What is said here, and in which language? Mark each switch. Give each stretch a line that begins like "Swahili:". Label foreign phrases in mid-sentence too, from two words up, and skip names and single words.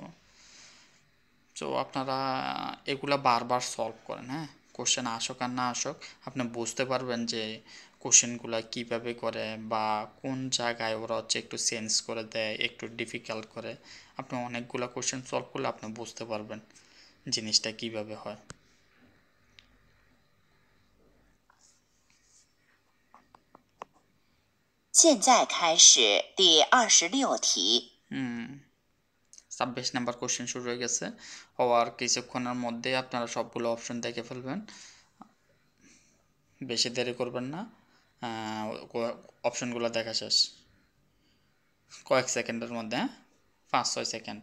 Bangla: তো আপনারা এগুলা বারবার সলভ করেন, হ্যাঁ, কোশ্চেন আসুক আর না আসুক আপনি বুঝতে পারবেন যে কোশ্চেনগুলো কীভাবে করে বা কোন জায়গায় ওরা হচ্ছে একটু চেঞ্জ করে দেয়, একটু ডিফিকাল্ট করে। আপনি অনেকগুলো কোশ্চেন সলভ করলে আপনি বুঝতে পারবেন জিনিসটা কীভাবে হয়।
Chinese: 现在开始第26题。
Bangla: 26 নাম্বার কোশ্চেন শুরু হয়ে গেছে। হওয়ার কিছুক্ষণের মধ্যে আপনারা সবগুলো অপশন দেখে ফেলবেন, বেশি দেরি করবেন না। অপশনগুলো দেখা শেষ কয়েক সেকেন্ডের মধ্যে, হ্যাঁ, 5-6 সেকেন্ড।